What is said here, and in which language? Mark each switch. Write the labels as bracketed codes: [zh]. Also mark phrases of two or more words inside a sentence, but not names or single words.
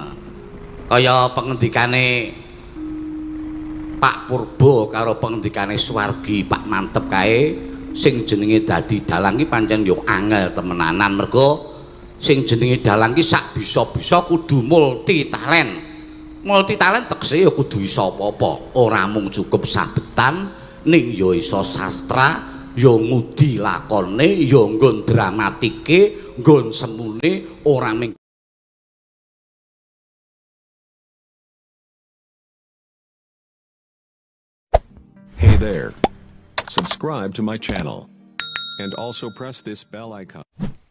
[jv] Kaya pengendikane Pak Purba karo pengendikane Suwargi Pak Mantep kae sing jenenge dadi dalang ki pancen yo angel temenanan mergo sing jenenge dalang ki sak bisa-bisa kudu [en] multi talent [jv] tegese ya kudu iso apa-apa ora mung cukup sabetan ning ya iso sastra ya ngudi lakone ya nggon dramatike nggon semune ora mung [en] Hey there. Subscribe to my channel and also press this bell icon.